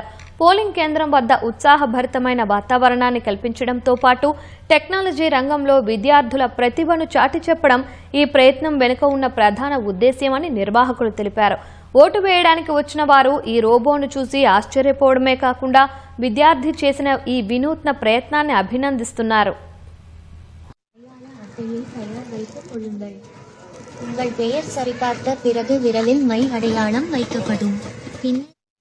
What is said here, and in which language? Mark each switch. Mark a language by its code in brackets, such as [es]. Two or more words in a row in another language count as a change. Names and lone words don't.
[te] పోలింగ్ కేంద్రం వద్ద ఉత్సాహభరితమైన వాతావరణాన్ని కల్పించడంతో పాటు టెక్నాలజీ రంగంలో విద్యార్థుల ప్రతిభను చాటి చెప్పడం ఈ ప్రయత్నం వెనుక ఉన్న ప్రధాన ఉద్దేశ్యమని నిర్వాహకులు తెలిపారు. ఓటు వేయడానికి వచ్చిన వారు ఈ రోబోను చూసి ఆశ్చర్యపోవడమే కాకుండా విద్యార్థి చేసిన ఈ వినూత్న ప్రయత్నాన్ని అభినందిస్తున్నారు. [ta] உங்கள் பெயர் சரிபார்த்த பிறகு விரலில் மை அடையாளம் வைக்கப்படும்.